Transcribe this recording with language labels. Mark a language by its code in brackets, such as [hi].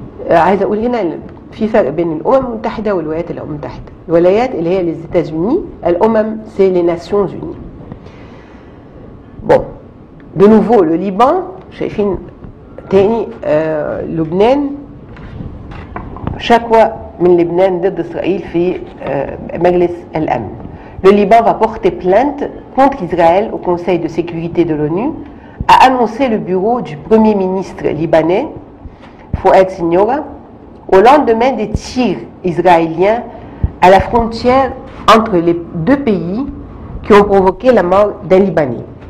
[ar] عايزة أقول هنا في فرق بين الأمم المتحدة والولايات المتحدة. الولايات اللي هي [fr] les États-Unis، [ar] الأمم [fr] c'est les Nations Unies. Bon, de nouveau le Liban، [ar] شايفين تاني لبنان، شكوى من لبنان ضد إسرائيل في مجلس الأمن. [fr] Le Liban va porter plainte contre Israël au Conseil de sécurité de l'ONU, a annoncé le bureau du Premier ministre libanais, Fouad Siniora, au lendemain des tirs israéliens à la frontière entre les deux pays qui ont provoqué la mort d'un Libanais.